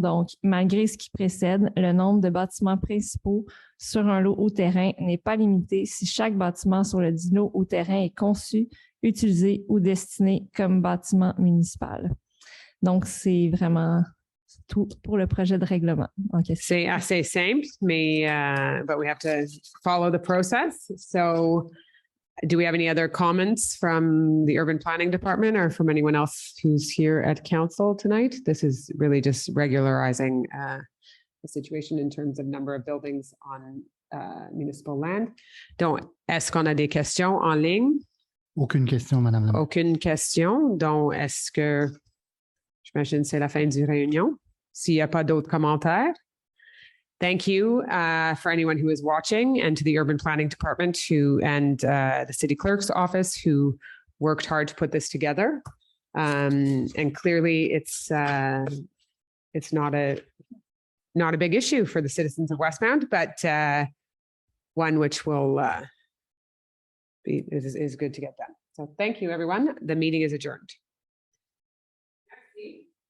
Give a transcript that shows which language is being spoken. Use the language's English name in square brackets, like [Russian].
[French] Donc, malgré ce qui précède, le nombre de bâtiments principaux sur un lot ou terrain n'est pas limité si chaque bâtiment sur le dit lot ou terrain est conçu, utilisé ou destiné comme bâtiment municipal. Donc, c'est vraiment tout pour le projet de règlement en question. C'est assez simple, mais [English] but we have to follow the process. So, do we have any other comments from the Urban Planning Department or from anyone else who's here at council tonight? This is really just regularizing the situation in terms of number of buildings on municipal land. [French] Donc, est-ce qu'on a des questions en ligne? Aucune question, Madame la mairesse. Aucune question. Donc, est-ce que, j'imagine que c'est la fin du réunion? S'il n'y a pas d'autres commentaires. [English] Thank you for anyone who is watching and to the Urban Planning Department and the City Clerk's Office who worked hard to put this together. And clearly it's not a big issue for the citizens of Westmount, but one which will is good to get done. So thank you, everyone. The meeting is adjourned. Merci.